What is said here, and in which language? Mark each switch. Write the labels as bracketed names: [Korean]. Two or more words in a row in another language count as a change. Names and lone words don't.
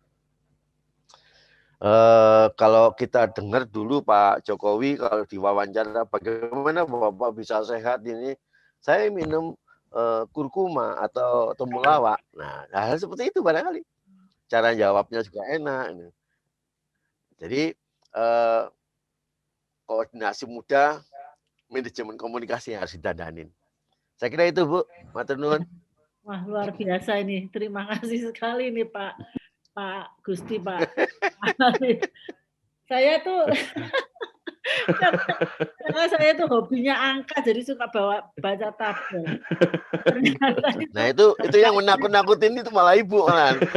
[Indonesian] Kalau kita dengar dulu Pak Jokowi kalau diwawancara bagaimana Bapak bisa sehat ini, saya minum kurkuma atau temulawak. Nah, hal seperti itu barangkali. Cara jawabnya juga enak. Jadi koordinasi mudah manajemen komunikasi yang harus ditadanin. Saya kira itu, Bu. [Javanese] Matur nuwun. [Indonesian] Wah, luar biasa ini. Terima kasih sekali nih Pak Gusti, Pak. Saya tuh karena saya tuh hobinya angka, jadi suka baca tabel. Nah itu yang menakut-nakutin itu malah Ibu malah.